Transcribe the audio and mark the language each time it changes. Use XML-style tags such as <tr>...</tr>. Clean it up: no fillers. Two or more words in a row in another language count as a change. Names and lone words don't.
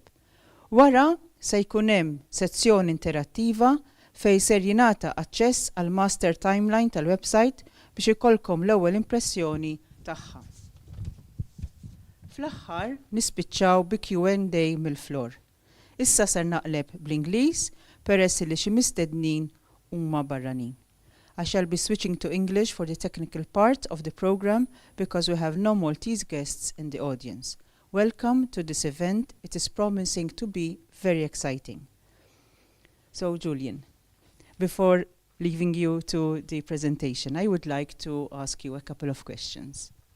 <mt>Wara se jkun hemm sezzjoni interattiva fejn ser jingħata aċċess għal</mt> <en>master timeline</en> <mt>tal-website biex ikollkom l-ewwel impressjoni tagħha. Fl-aħħar nispiċċaw bi Q&A mill-flor. Issa ser naqleb bl-Ingliż peress li xi mistednin huma barranin.</mt> <en>I shall be switching to English for the technical part of the program because we have no Maltese guests in the audience. Welcome to this event. It is promising to be very exciting. So, Julian, before leaving you to the presentation, I would like to ask you a couple of questions.</en>